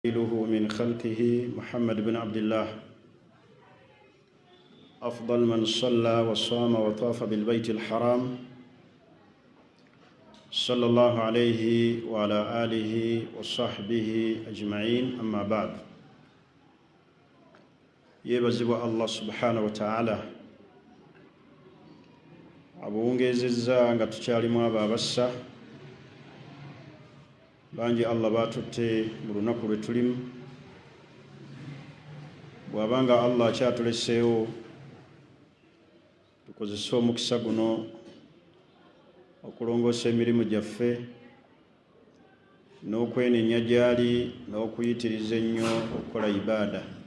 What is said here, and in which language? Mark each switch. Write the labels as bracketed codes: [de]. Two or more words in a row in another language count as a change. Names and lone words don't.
[ar] من خلقه محمد بن عبد الله أفضل من صلى وصام وطاف بالبيت الحرام صلى الله عليه وعلى آله وصحبه أجمعين. أما بعد، يبزب الله سبحانه وتعالى [lg] abuwungezezza nga tukyalimu abo abassa bangi Allah batutte mu lunaku lwe tulimu. Bw'abanga Allah akyatuleseewo tukozese omukisa guno okulongoosa emirimu gyaffe n'okwenenya gy'ali n'okuyitiriza ennyo okukola ibaada.